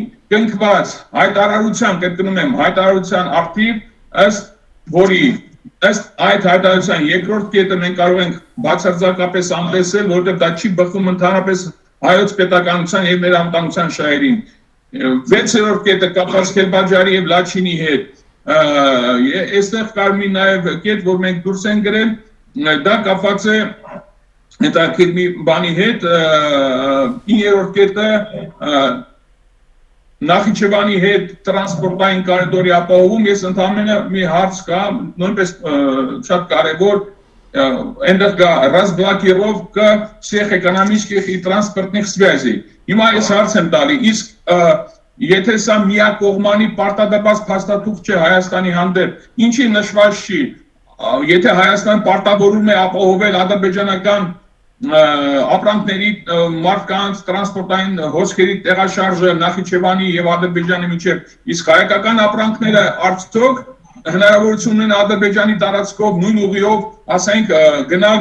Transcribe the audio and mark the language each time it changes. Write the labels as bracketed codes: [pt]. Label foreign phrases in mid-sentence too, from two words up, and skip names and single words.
[hy] կնքված հայտարարության, կրկնում եմ, հայտարարության ակտիվ ըստ որի ըստ այդ հայտարարության երկրորդ կետը մենք կարող ենք բացարձակապես անտեսել, որովհետև դա չի բխում ընդհանրապես հայոց պետականության եւ մեր անվտանգության շահերին։ 6-րդ կետը կապված Քելբաջարի եւ Լաչինի հետ։ Այստեղ կար մի նաեւ կետ, որ մենք դուրս են գրել, դա կապված է հետաքրքիր մի բանի հետ, 9-րդ կետը Նախիջևանի հետ տրանսպորտային կորիդորի ապահովում ես ընդհանրապես մի հարց կա նույնպես շատ կարևոր այնտեղ կա [ru] разблокировка всех экономических и транспортных связей [hy] հիմա ես հարց եմ տալի իսկ եթե սա միակողմանի պարտադեպած փաստաթուղթ չէ Հայաստանի հանդեպ ինչի նշված չի եթե Հայաստանը պարտավորում է ապահովել ադրբեջանական ապրանքների մարդկանց տրանսպորտային հոսքերի տեղաշարժը Նախիջևանի եւ Ադրբեջանի միջեւ իսկ հայկական ապրանքները արդյոք հնարավորություն ունեն Ադրբեջանի տարածքով նույն ուղիով ասենք գնալ